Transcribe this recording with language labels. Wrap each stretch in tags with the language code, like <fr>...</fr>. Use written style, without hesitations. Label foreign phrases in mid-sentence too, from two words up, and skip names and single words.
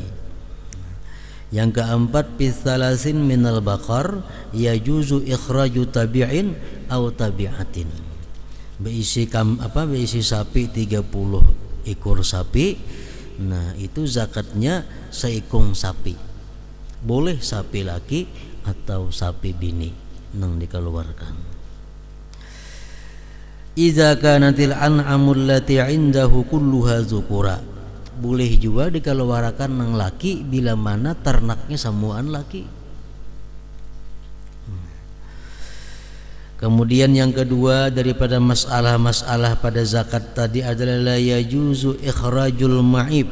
<id>Yang keempat,</id> <ar>في ثلاثين من البقر يجوز إخراج تبيع أو تبيعة.</ar> <bjn>Beisi sapi 30 ekor sapi. Nah, itu zakatnya seikung sapi. Boleh sapi laki atau sapi bini nang dikeluarkan.</bjn> <ar>إذا كانت الأنعام التي عنده كلها ذكورا.</ar> <bjn>Boleh juga dikeluarkan nang laki bila mana ternaknya semuaan laki.</bjn> <id>Kemudian yang kedua daripada masalah-masalah pada zakat tadi adalah</id> <ar>لا يجوز إخراج المعيب.</ar>